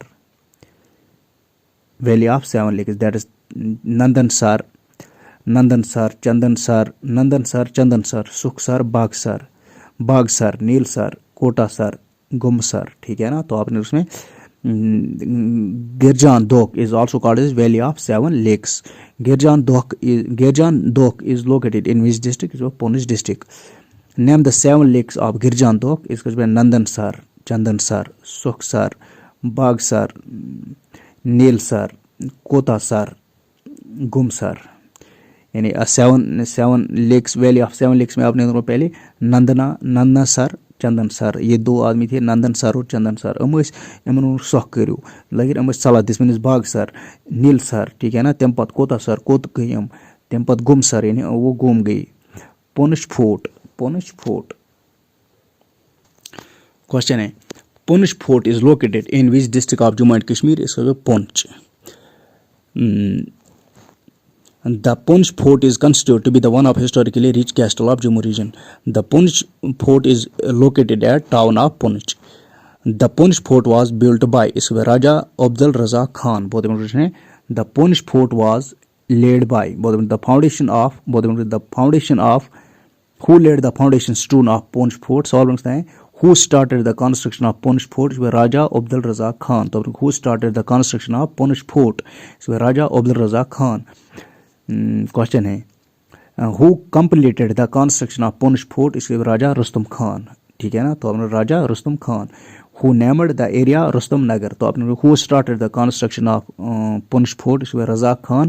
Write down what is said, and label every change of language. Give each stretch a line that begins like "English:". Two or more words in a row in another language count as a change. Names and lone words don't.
English: Valley of Seven Lakes. That is Nandansar, Chandansar, Sukhsar, Bagsar, Neelsar, Kotasar, Gomsar.
Hindi: ठीक है ना. तो आपने उसमें
English: Girjan Dokh is also called as Valley of Seven Lakes. Girjan Dokh is located in which district? So Poonch district. Name the seven lakes of Girjan Dokh.
Hindi: इसका जो है Nandansar, Chandansar, Sukhsar, Bagsar, Neelsar, Kotasar, Gumsar. यानी
English: seven lakes, valley of seven lakes
Hindi: में आपने पहले नंदनसर, चंदनसर, ये दो आदमी थे, नंदनसर और चंदनसर.
Kashmiri: यमन सख करो लगे सलाह दिस बागसर, नीलसर.
Hindi: ठीक है ना.
Kashmiri: तम पत कोतासर, कोत गई तम पत गुमसर,
Hindi: यानी वो गुम गई.
English: Poonch Fort.
Hindi: क्वेश्चन है
English: Poonch Fort is located in which district of Jammu and Kashmir? इसका Poonch. The Poonch Fort is considered to be the one of historically rich castle of Jammu region. The Poonch Fort is located at town of Poonch. The Poonch Fort was built by Raja Abdul Razak Khan. The Poonch Fort was laid by the foundation of who laid the foundation stone of Poonch Fort. Who started the construction of Poonch Fort? Raja Abdul Razak Khan. Who started the construction of Poonch Fort? Raja Abdul Razak Khan.
Hindi: क्वेश्चन है
English: who completed the construction of Poonch Fort?
Hindi: इसके राजा रुस्तम खान. ठीक है ना. तो आपने राजा रुस्तम खान.
English: who named the area Rustam Nagar?
Hindi: तो आपने
English: who started the construction of Poonch Fort?
Hindi: इसमें रजाक खान.